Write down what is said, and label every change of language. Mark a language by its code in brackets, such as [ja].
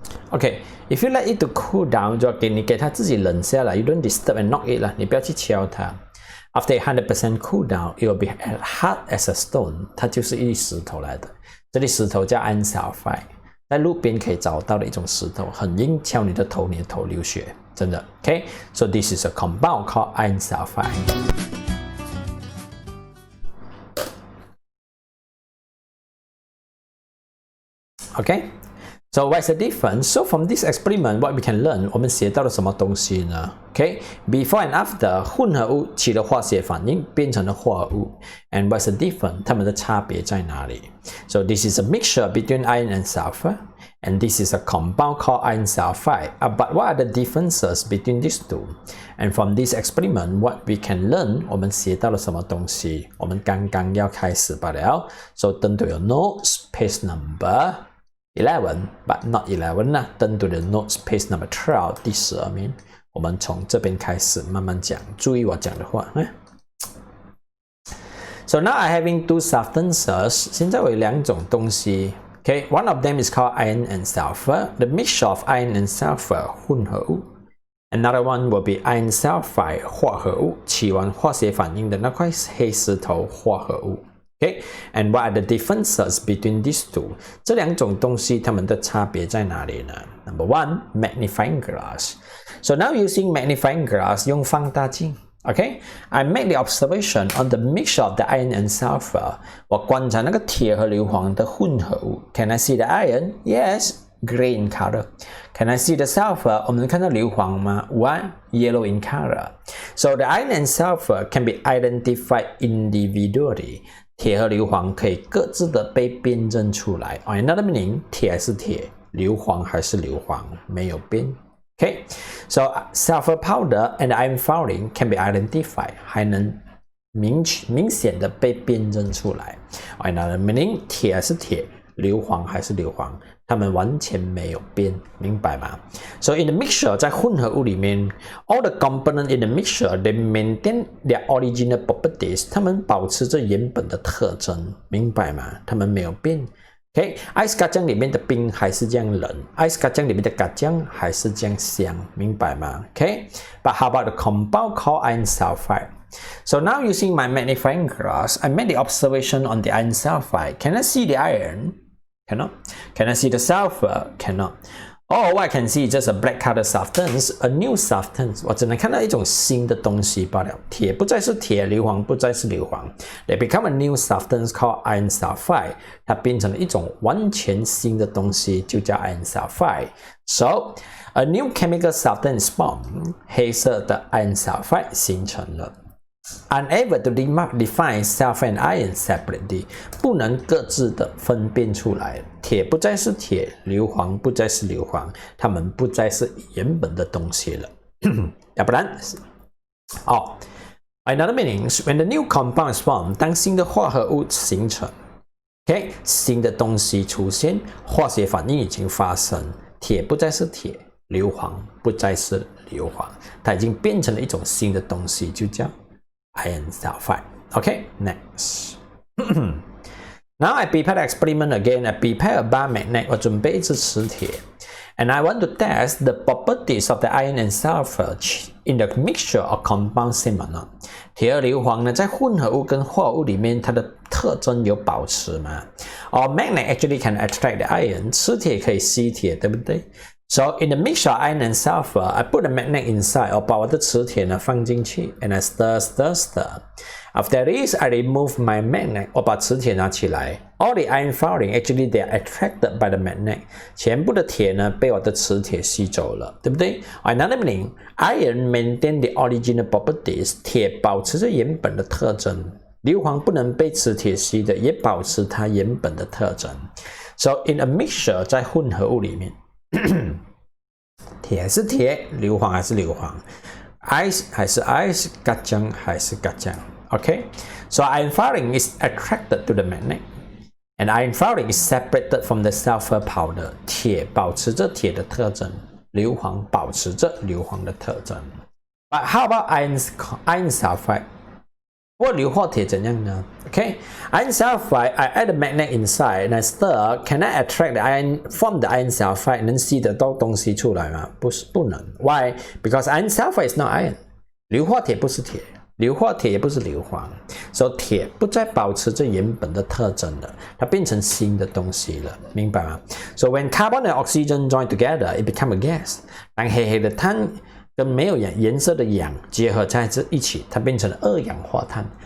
[en] Okay, if you let it to cool down, [zh] 就你给它自己冷下来 [en] ，you don't disturb and knock it [zh] 啦，你不要去敲它。 [en] After 100% cool down, it will be as hard as a stone. [zh] 它就是一粒石头来的。这粒石头叫 iron sulfide， 在路边可以找到的一种石头，很硬，敲你的头，你的头流血，真的。 [en] Okay, so this is a compound called iron sulfide. Okay.So what's the difference? So from this experiment, what we can learn, [zh] 我们学到了什么东西呢 [en] ？Okay, before and after [zh] 混合物起了化学反应，变成了化合物。 [en] And what's the difference? [zh] 它们的差别在哪里 [en] ？So this is a mixture between iron and sulfur, and this is a compound called iron sulfide. But what are the differences between these two? And from this experiment, what we can learn, [zh] 我们学到了什么东西？我们刚刚要开始罢了。 [en] So turn to your notes, page number.11 but not 11啦， [zh] 登对的 [en] notes page number 12 [zh] 第12面，我们从这边开始慢慢讲，注意我讲的话。 [en] So now I having two substances， [zh] 现在我有两种东西。 [en] Okay, one of them is called iron and sulfur, the mixture of iron and sulfur [zh] 混合物。 Another one will be iron sulfide 化合物，起完化学反应的那块黑石头化合物。 [en] Okay, and what are the differences between these two? [zh] 这两种东西它们的差别在哪里呢 ？ [en] Number one, magnifying glass. So now using magnifying glass [zh] 用放大镜。 [en] Okay, I make the observation on the mixture of the iron and sulfur. [zh] 我观察那个铁和硫磺的混合物。 [en] Can I see the iron? Yes, gray in color. Can I see the sulfur? [zh] 我们能看到硫磺吗 [en] ？What? Yellow in color. So the iron and sulfur can be identified individually. [zh] 铁和硫磺可以各自的被辨认出来。 Another meaning，铁还是铁，硫磺还是硫磺，没有变。 [en] Okay, so sulfur powder and iron filling can be identified， [zh] 还能明显的被辨认出来。 [en] Another meaning， [zh] 铁还是铁，硫磺还是硫磺，它们完全没有变，明白吗 ？ [en] So in the mixture， [zh] 在混合物里面 ， [en] all the components in the mixture they maintain their original properties， [zh] 它们保持着原本的特征，明白吗？它们没有变。 OK，ice kacang 里面的冰还是这样冷 ，ice kacang 里面的kacang还是这样香，明白吗 ？ [en] OK，but how about the compound called iron sulfide? So now using my magnifying glass, I made the observation on the iron sulfide. Can I see the iron?Cannot. Can I see the sulfur? Cannot. Oh, what I can see is just a black colored substance, a new substance. [zh] 我只能看到一种新的东西罢了。铁不再是铁，硫磺不再是硫磺。 [en] They become a new substance called iron sulfide. [zh] 它变成了一种完全新的东西，就叫 iron sulfide. [en] So, a new chemical substance formed. [zh] 黑色的 iron sulfide 形成了。 [en] Unable to define sulfur and iron separately， [zh] 不能各自的分辨出来。铁不再是铁，硫磺不再是硫磺，它们不再是原本的东西了。要不然， [en] another meaning is when the new compound is formed， [zh] 当新的化合物形成 ，OK， 新的东西出现，化学反应已经发生，铁不再是铁，硫磺不再是硫磺，它已经变成了一种新的东西，就叫iron sulfide. [en] Okay, next. Now I prepare the experiment again. I prepare a bar magnet. [zh] 我准备一支磁铁 [en] and I want to test the properties of the iron and sulfur in the mixture or compound same or not. [zh] 铁和硫磺呢，在混合物跟化合物里面，它的特征有保持吗？ [en] Or magnet actually can attract the iron. [zh] 磁铁可以吸铁，对不对？ [en] So in the mixture of iron and sulfur, I put the magnet inside, [zh] 我把我的磁铁呢放进去 [en] and I stir. After this, I remove my magnet, [zh] 我把磁铁拿起来 [en] All the iron firing, actually they are attracted by the magnet. [zh] 全部的铁呢被我的磁铁吸走了，对不对？ [en] Another meaning, iron maintain the original properties. [zh] 铁保持着原本的特征，硫磺不能被磁铁吸的，也保持它原本的特征。 [en] So in a mixture, [zh] 在混合物里面铁是铁，硫磺还是硫磺 ，ice 还是 ice， 嘎浆还是嘎浆 ，OK？ [en] So iron firing is attracted to the magnet, and iron firing is separated from the sulfur powder. [zh] 铁保持着铁的特征，硫磺保持着硫磺的特征。 [en] But how about iron sulfide? [zh] 不过硫化铁怎样呢 [en] ？Okay, iron sulfide, I add a magnet inside and I stir. Can I attract the iron from the iron sulfide? [zh] 能吸得到东西出来吗？不能。 [en] Why? Because iron sulfide is not iron. [zh] 硫化铁不是铁，硫化铁也不是硫磺，所以铁不再保持着原本的特征了，它变成新的东西了，明白吗 ？ [en] So when carbon and oxygen join together, it becomes a gas. [zh] 当黑黑的碳跟没有颜色的氧结合在一起，它变成了二氧化碳。